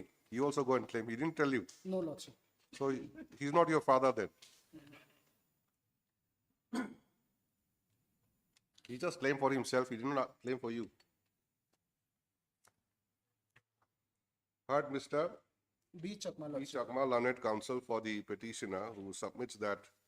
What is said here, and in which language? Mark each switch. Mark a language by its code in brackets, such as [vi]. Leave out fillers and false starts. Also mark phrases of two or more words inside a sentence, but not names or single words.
[en] You also go and claim. He didn't tell you. No, lordship. So he's not your father then. He just claimed for himself. He did not claim for you. Heard Mr. B. Chakma, E. lordship. Chakma, learned counsel for the petitioner who submits that